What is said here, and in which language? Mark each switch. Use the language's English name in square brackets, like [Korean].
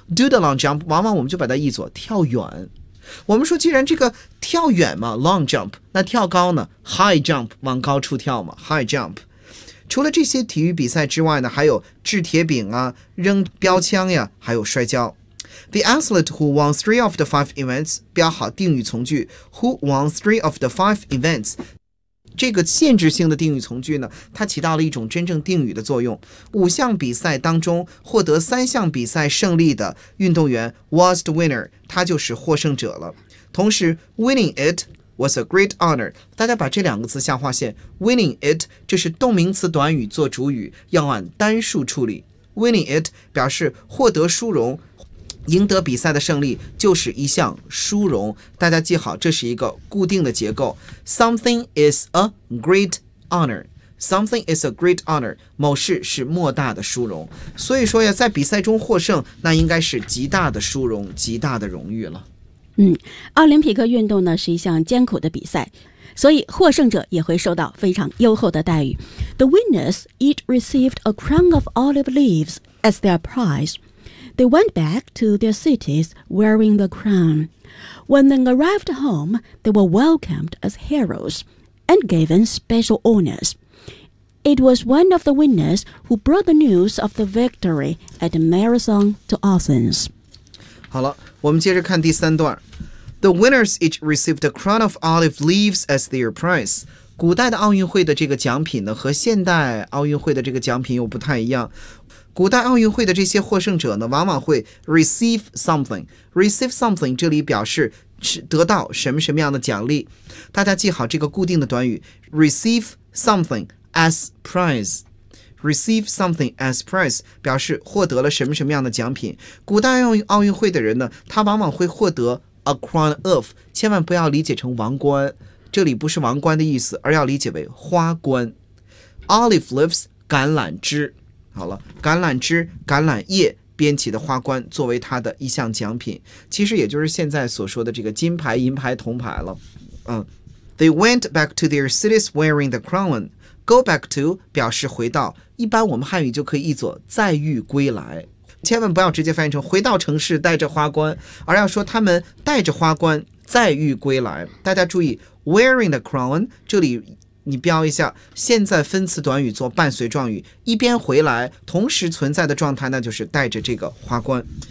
[English] Do the long jump， [Chinese] 往往我们就把它译作跳远。我们说，既然这个跳远嘛 ，long jump， 那跳高呢 ？High jump， 往高处跳嘛 ，high jump。除了这些体育比赛之外呢，还有掷铁饼啊，扔标枪呀，还有摔跤。 [English] The athlete who won three of the five events， [Chinese] 标好定语从句 [English] ，who won three of the five events。 [Chinese] 这个限制性的定语从句呢，它起到了一种真正定语的作用。五项比赛当中获得3项比赛胜利的运动员 [English] was the winner， [Chinese] 他就是获胜者了。同时 [English] winning it was a great honor. [Chinese] 大家把这两个词下划线 Winning it 就是动名词短语做主语，要按单数处理。 Winning it 表示获得殊荣，赢得比赛的胜利就是一项殊荣。大家记好，这是一个固定的结构。 [English] Something is a great honor. Something is a great honor. [Chinese] 某事是莫大的殊荣。所以说呀，在比赛中获胜，那应该是极大的殊荣，极大的荣誉了。奥林匹克运动呢，是一项艰苦的比赛，所以获胜者也会受到非常优厚的待遇。 [English] The winners each received a crown of olive leaves as their prize. They went back to their cities wearing the crown. When they arrived home, they were welcomed as heroes and given special honors. It was one of the winners who brought the news of the victory at the marathon to Athens. [Chinese] 好了，我们接着看第三段。 [English] The winners each received a crown of olive leaves as their prize. [Chinese] 古代的奥运会的这个奖品呢，和现代奥运会的这个奖品又不太一样。古代奥运会的这些获胜者呢，往往会 [English] receive something。 receive something [Chinese] 这里表示得到什么什么样的奖励。大家记好这个固定的短语 [English] receive something as prize。 receive something as prize [Chinese] 表示获得了什么什么样的奖品。古代奥运会的人呢，他往往会获得 [English] a crown of， [Chinese] 千万不要理解成王冠，这里不是王冠的意思，而要理解为花冠。 [English] Olive leaves [Chinese] 橄榄枝，好了，橄榄枝橄榄叶编起的花冠作为他的一项奖品，其实也就是现在所说的这个金牌银牌铜牌了。 [English] They went back to their cities wearing the crown. Go back to [Chinese] 表示回到，一般我们汉语就可以译作再遇归来，千万不要直接翻译成回到城市带着花冠，而要说他们带着花冠再遇归来。大家注意 [English] wearing the crown， [Chinese] 这里你标一下现在分词短语做伴随状语，一边回来同时存在的状态，那就是带着这个花冠。